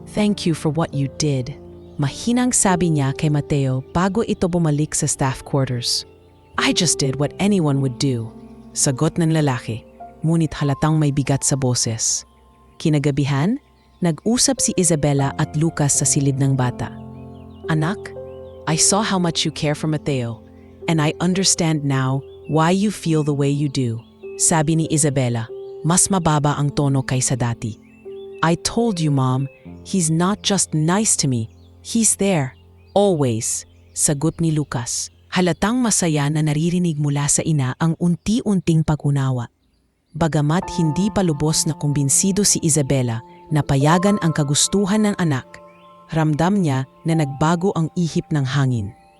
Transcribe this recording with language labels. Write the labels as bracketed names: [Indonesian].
[English] "Thank you for what you did." [Filipino] Mahinang sabi niya kay Mateo bago ito bumalik sa staff quarters. [English] "I just did what anyone would do." [Filipino] Sagot ng lalaki, ngunit halatang may bigat sa boses. Kinagabihan, nag-usap si Isabela at Lucas sa silid ng bata. [English] "Anak, I saw how much you care for Mateo, and I understand now why you feel the way you do." [Filipino] Sabi ni Isabela, mas mababa ang tono kaysa dati. [English] "I told you, Mom, he's not just nice to me. He's there, always." [Filipino] Sagot ni Lucas. Halatang masaya na naririnig mula sa ina ang unti-unting pag-unawa. Bagamat hindi pa lubos na kumbinsido si Isabela na payagan ang kagustuhan ng anak, ramdam niya na nagbago ang ihip ng hangin.